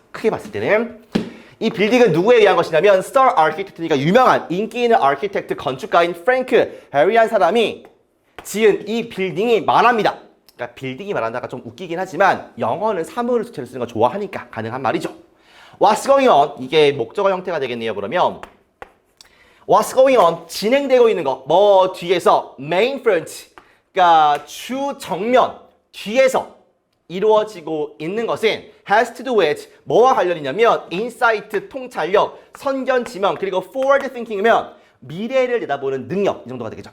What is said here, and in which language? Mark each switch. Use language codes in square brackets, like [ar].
[ko] 크게 봤을 때는 이 빌딩은 누구에 의한 것이냐면 스타 아키텍트니까 유명한 인기 있는 아키텍트 건축가인 프랭크 헤리한 사람이 지은 이 빌딩이 말합니다. 그러니까 빌딩이 말한다가 좀 웃기긴 하지만 영어는 사물을 주체로 쓰는 거 좋아하니까 가능한 말이죠. [en] What's going on? [ko] 이게 목적어 형태가 되겠네요. [en] 그러면 What's going on? [ko] 진행되고 있는 거. 뭐 뒤에서 main front, 그러니까 주 정면 뒤에서 이루어지고 있는 것은 [en] has to do with [ko] 뭐와 관련이냐면 insight, 통찰력, 선견, 지명, 그리고 forward thinking이면 미래를 내다보는 능력, 이 정도가 되겠죠.